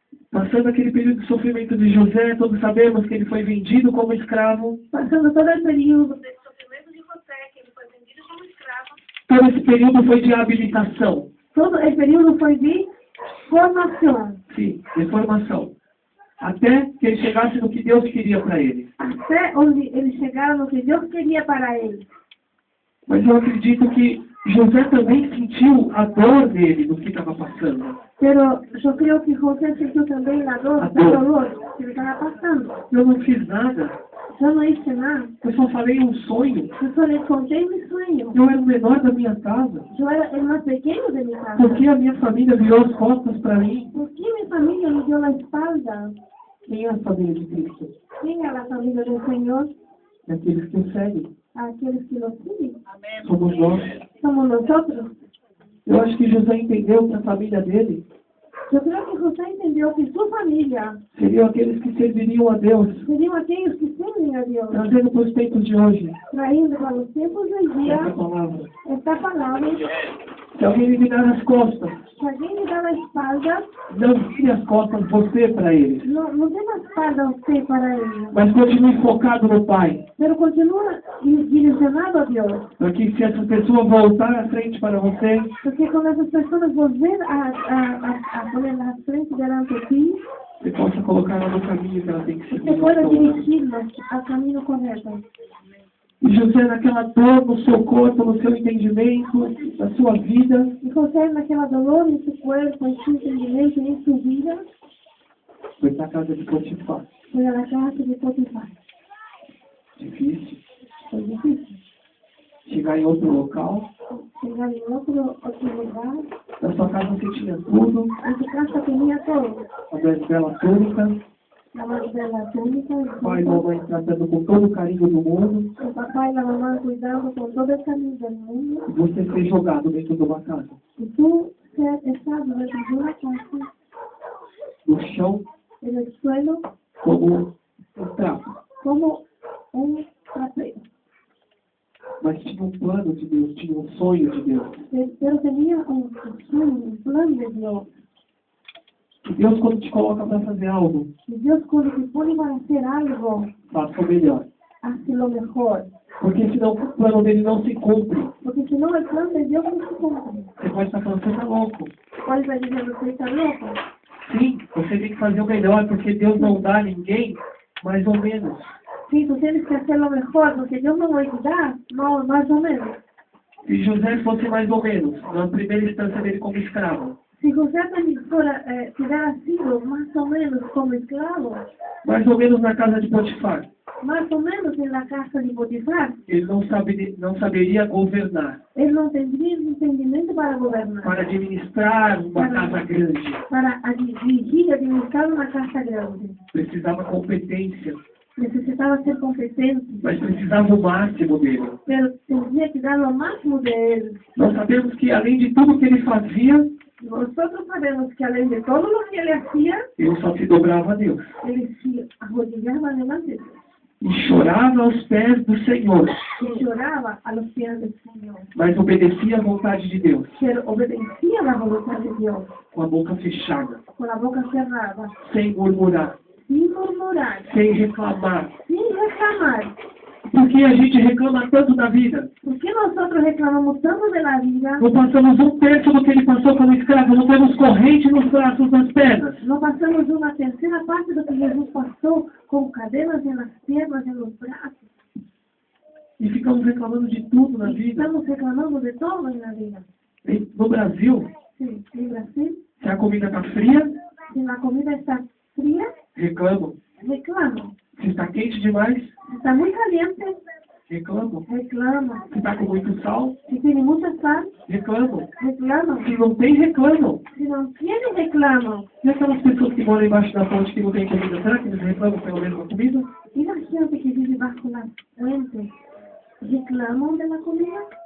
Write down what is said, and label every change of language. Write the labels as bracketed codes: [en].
[pt] Passando aquele período de sofrimento de José, todos sabemos que ele foi vendido como escravo. [es] Pasando todo el periodo de sufrimiento de José, que él fue vendido como esclavo. [pt] Todo esse período foi de habilitação. [es] Todo el periodo fue de formación. [pt] Sim, de formação. Até que ele chegasse no que Deus queria para ele. [es] Hasta donde él llegara lo que Dios quería para él. [pt] Mas eu acredito que José também sentiu a dor dele do que estava passando. [es] Pero yo creo que José sintió también la dolor que le estaba pasando. [pt] Eu não fiz nada. [es] Yo no hice nada. [pt] Eu só falei um sonho. [es] Yo solo le conté mi sueño. [pt] Eu era o menor da minha casa. [es] Yo era el más pequeño de mi casa. [pt] Por que a minha família virou as costas para mim? [es] ¿Por qué mi familia me dio la espalda? [pt] Quem é a família de Cristo? [es] ¿Quién es la familia del Señor? [pt] Aqueles que o seguem. [es] Aquellos que lo siguen. [pt] Somos nós. [es] Somos nosotros. [pt] Eu acho que José entendeu que a família dele [es] Yo creo que José entendió que su familia [pt] seriam aqueles que serviriam a Deus, [es] serían aquellos que sirven a Dios, [pt] trazendo para os tempos de hoje [es] trayendo para los tiempos de hoy [pt] essa [es] día [pt] palavra. [es] esta palabra. [pt] Se alguém lhe virar as costas, [es] Si alguien le da la espalda, [pt] não vire as costas você para eles, [es] no dé la espalda a usted para ellos, [pt] mas continue focado no Pai, [es] pero continúa direccionado a Dios. [pt] porque se essa pessoa voltar à frente para você, [es] Porque cuando esas personas volver a poner la frente delante de ti, [pt] você possa colocá-la no caminho que ela tem que seguir. [es] usted puede dirigirlas al camino correcto. [pt] E José, naquela dor no seu corpo, no seu entendimento, na sua vida, [es] Y José, [pt] naquela [es] dolor en su cuerpo, en su entendimiento y en su vida, [pt] foi para a casa de Potifar. [es] fue a la casa de Potifar. [pt] Difícil. [es] Fue difícil. [pt] Chegar em outro local, [es] Llegar en otro lugar, [pt] na sua casa você tinha tudo, [es] en su casa tenía todo. [pt] a mais bela túnica, [es] La más de la túnica, [pt] pai e mamãe tratando com todo o carinho do mundo, [es] el papá y la mamá cuidando con todo el camino del mundo. [pt] e você ser jogado dentro de uma casa, [es] Y tú estás dentro de una casa, [pt] no chão, [es] en el suelo, [pt] como um trapo. [es] como un trapero. [pt] Mas tinha um plano de Deus, tinha um sonho de Deus. [es] Pero tenía un sueño, un plan de Dios. [pt] E Deus, quando te coloca para fazer algo, [es] Y Dios cuando te pone para hacer algo, [pt] faça o melhor. [es] hace lo mejor. [pt] Porque senão o plano dele não se cumpre. [es] Porque si no, el plan de Dios no se cumple. [pt] Você pode estar falando, você está louco. [es] ¿Cuál va a decir que está loco? [pt] Sim, você tem que fazer o melhor, porque Deus não dá a ninguém mais ou menos. [es] Sí, tú tienes que hacer lo mejor, porque Dios no va a ayudar, no, más o menos. [pt] Se José fosse mais ou menos, na primeira instância dele como escravo, [es] Si José también fuera, hubiera sido más o menos como esclavo, [pt] mais ou menos na casa de Potifar, [es] más o menos en la casa de Potifar, [pt] ele não saberia governar, [es] él no tendría el entendimiento para gobernar, [pt] para administrar uma casa grande. [es] para dirigir y administrar una casa grande. [pt] Precisava competência, [es] Necesitaba ser competente, [pt] mas precisava o máximo dele. [es] pero tendría que dar lo máximo de él. [pt] Nós sabemos que, além de tudo que ele fazia, [es] Nosotros sabemos que [pt] além [es] de todo lo que él hacía, [pt] ele só se dobrava a Deus. [es] él se arrodillaba delante de Dios [pt] E chorava aos pés do Senhor, [es] y lloraba a los pies del Señor, [pt] mas obedecia à vontade de Deus, [es] pero obedecía a la voluntad de Dios, [pt] com a boca fechada, [es] con la boca cerrada, [pt] sem murmurar, [es] sin murmurar, [pt] sem reclamar. [es] sin reclamar. [pt] Porque a gente reclama tanto da vida. [es] ¿Por qué nosotros reclamamos tanto de la vida? [pt] Não passamos um terço do que ele passou como escravo, não temos corrente nos braços, nas pernas. [es] No pasamos una tercera parte de lo que Jesús pasó con cadenas en las piernas, en los brazos. [pt] E ficamos reclamando de tudo na vida. [es] Estamos reclamando de todo en la vida. [pt] No Brasil, [es] Sí, en Brasil, [pt] se a comida está fria, [es] si la comida está fría, [pt] reclamam. [es] reclamo. [pt] Se está quente demais, [es] Si está muy caliente, [pt] reclamam. [es] reclama. [pt] Se está com muito sal, [es] Si tiene mucha sal, [pt] reclamam. [es] reclama. [pt] Se não tem, reclamam. [es] Si no tiene, reclama. [pt] E aquelas pessoas que moram embaixo da ponte que não tem comida, será que eles reclamam pelo menos da comida? [es] Y la gente que vive bajo la fuente, reclaman de la comida.